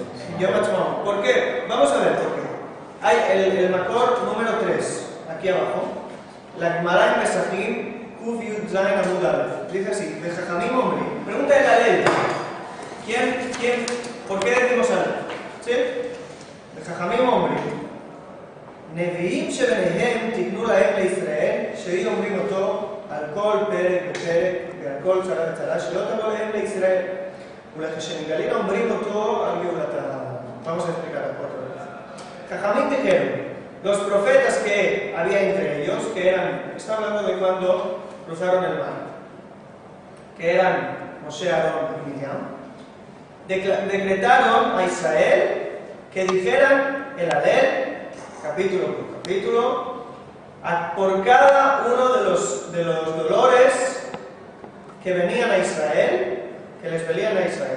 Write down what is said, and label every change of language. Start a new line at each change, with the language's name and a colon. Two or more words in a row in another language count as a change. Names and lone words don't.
Spanish: Yom Ha'atzmaut. ¿Por qué? Vamos a ver por qué. Hay el Makor número 3, aquí abajo. La Gemara en Pesachim,
Hebrew: קוף יוד זין עמוד אלף.
Spanish: Dice así, de
Hebrew: חכמים אמרי.
Spanish: Pregunta el Alel. ¿Por qué decimos Alel? ¿Sí?
Hebrew: דחכמים אמרי. נביאים שביניהם תקנו להם לישראל, שהיא אומרים אותו על כל פרק ופרק ועל כל צרה וצרה, שלא תבוא להם לישראל, ולכשנגלים אומרים אותו על גאולתה.
Spanish: Vamos a explicar otra vez. Jajamim dijeron, los profetas que había entre ellos, que eran, está hablando de cuando cruzaron el mar, que eran Moshe, Aarón y Miriam, decretaron a Israel que dijeran el Alel, capítulo por capítulo, por cada uno de los dolores que venían a Israel, que les venían a Israel.